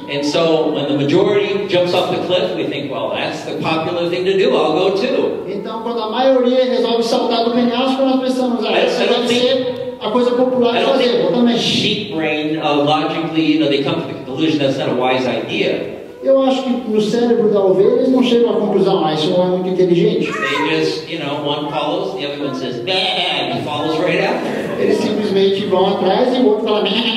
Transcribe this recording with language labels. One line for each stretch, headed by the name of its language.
English: And so when the majority jumps off the cliff, we think, well, that's the popular thing to do. I'll go too.
Portuguese: Então quando a maioria resolve saltar do penhasco, nós pensamos, essa deve ser a coisa popular
English: I
Portuguese: de
English: don't
Portuguese: fazer, eu também.
English: think sheep brain logically, they come to the conclusion that's not a wise idea.
Portuguese: Eu acho que no cérebro da ovelha eles não chegam à conclusão, isso não é muito inteligente.
English: They just, one follows, the other one says, bah, and he follows right after.
Portuguese: Eles simplesmente vão atrás e o outro fala,